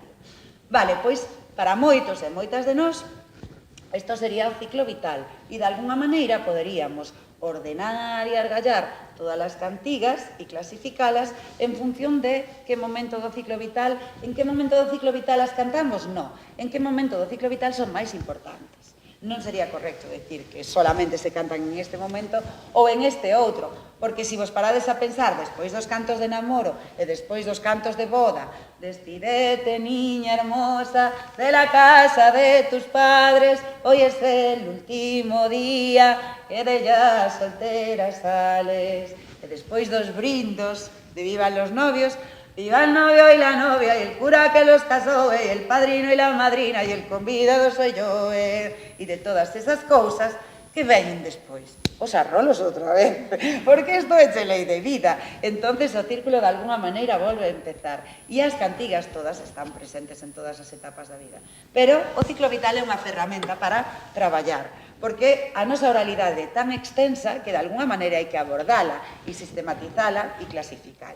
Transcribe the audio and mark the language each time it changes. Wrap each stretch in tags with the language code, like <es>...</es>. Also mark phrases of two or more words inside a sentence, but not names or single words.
<gl>Vale, pois, para moitos e moitas de nós, isto sería o ciclo vital e, de alguna maneira, poderíamos ordenar e argallar todas as cantigas e clasificalas en función de que momento do ciclo vital, en que momento do ciclo vital as cantamos, non, en que momento do ciclo vital son máis importantes. Non sería correcto decir que solamente se cantan en este momento ou en este outro, porque se vos parades a pensar despois dos cantos de namoro e despois dos cantos de boda,</gl> <es>despídete, niña hermosa, de la casa de tus padres, hoy es el último día que de ella soltera sales,</es> <gl>e despois dos brindos de</gl> <es>vivan los novios, viva el novio y la novia, y el cura que los casó, y el padrino y la madrina, y el convidado soy yo,</es> <gl>y de todas esas cousas que veñen despois? Os arrolos outra vez, porque isto é lei de vida. Entonces o círculo de alguna maneira volve a empezar. E as cantigas todas están presentes en todas as etapas da vida. Pero o ciclo vital é unha ferramenta para traballar, porque a nosa oralidade é tan extensa que de alguna maneira hai que abordala e sistematizala e clasificala.</gl>